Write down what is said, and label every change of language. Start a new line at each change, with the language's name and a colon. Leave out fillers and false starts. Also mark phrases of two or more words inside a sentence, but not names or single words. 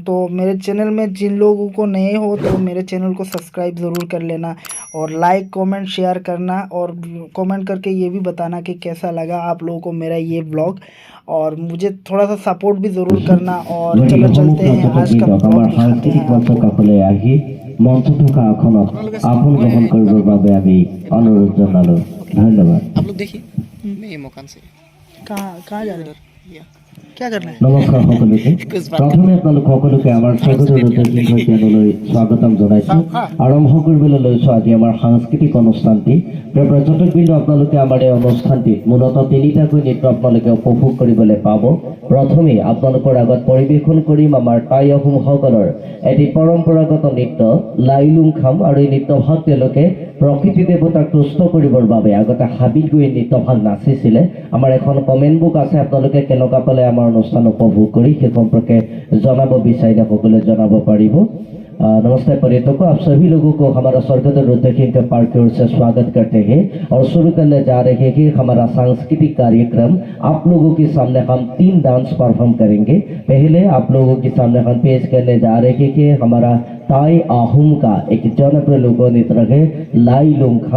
Hindi: तो मेरे चैनल में जिन लोगों को नए हो तो मेरे चैनल को सब्सक्राइब ज़रूर कर लेना और
English: like comment share
Hindi: करना और कमेंट करके ये भी बताना कि कैसा लगा आप लोगों को मेरा ये ब्लॉग, और मुझे थोड़ा सा सपोर्ट भी ज़रूर करना। और चलो चलते हैं, आज का ब्लॉग दिखाते हैं आपको।
Assamese: মঞ্চ থকা আসনত আসন গ্রহণ কৰিবৰ বাবে আমি অনুৰোধ জনালো। ধন্যবাদ।
Hindi: आप लोग देखिए मैं ये मकान से कहाँ जा रहे हो, क्या करना है?
Assamese: নমস্কাৰ সকলোকে। প্ৰথমে আপোনালোক সকলোকে আমাৰ স্বাগতম চেনেললৈ স্বাগতম জনাইছোঁ। আৰম্ভ কৰিবলৈ লৈছোঁ আজি আমাৰ সাংস্কৃতিক অনুষ্ঠানটি। পৰ্যটকবৃন্দ, আপোনালোকে আমাৰ এই অনুষ্ঠানটিত মূলতঃ তিনিটাকৈ নৃত্য আপোনালোকে উপভোগ কৰিবলৈ পাব। প্ৰথমে আপোনালোকৰ আগত পৰিৱেশন কৰিম আমাৰ টাই আহোমসকলৰ এটি পৰম্পৰাগত নৃত্য লাই লুং খাম। আৰু এই নৃত্যভাগ তেওঁলোকে প্ৰকৃতি দেৱতাক তুষ্ট কৰিবৰ বাবে আগতে হাবিত গৈ নৃত্যভাগ নাচিছিলে। আমাৰ এখন কমেণ্ট বুক আছে, আপোনালোকে কেনেকুৱা পালে আমাৰ অনুষ্ঠান উপভোগ কৰি সেই সম্পৰ্কে জনাব বিচাৰিলে সকলোৱে জনাব পাৰিব।
Hindi: नमस्ते पर्यटकों, आप सभी लोगों को हमारा स्वर्गदर रुद्रकिंग के पार्क की ओर से स्वागत करते हैं और शुरू करने जा रहे हैं कि हमारा सांस्कृतिक कार्यक्रम। आप लोगों के सामने हम 3
English: dance perform
Hindi: करेंगे। पहले आप लोगों के सामने हम पेश करने जा रहे हैं कि हमारा ताई आहुम का एक जनप्रिय लोक नृत्य है लाई लुंगखम।